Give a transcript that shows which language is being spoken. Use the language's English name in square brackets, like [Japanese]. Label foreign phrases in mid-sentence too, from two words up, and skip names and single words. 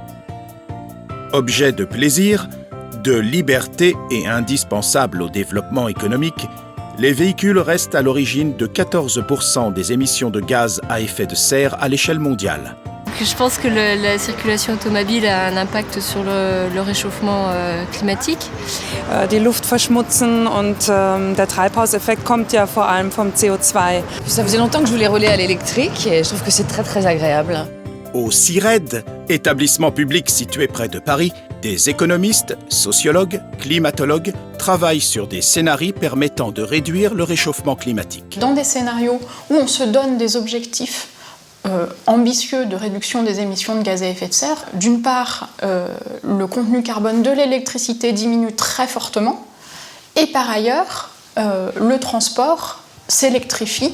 [French] Objet de plaisir, de liberté et indispensable au développement économique, les véhicules restent à l'origine de 14% des émissions de gaz à effet de serre à l'échelle mondiale. Je pense que la circulation automobile a un impact sur le réchauffement climatique. [German] Die Luft verschmutzen und der Treibhauseffekt kommt ja vor allem vom CO2. [French] Ça faisait longtemps que je voulais rouler à l'électrique et je trouve que c'est très très agréable. Au CIRED, établissement public situé près de Paris, des économistes, sociologues, climatologues travaillent sur des scénarios permettant de réduire le réchauffement climatique. Dans des scénarios où on se donne des objectifs ambitieux de réduction des émissions de gaz à effet de serre, d'une part, le contenu carbone de l'électricité diminue très fortement, et par ailleurs, le transport s'électrifie.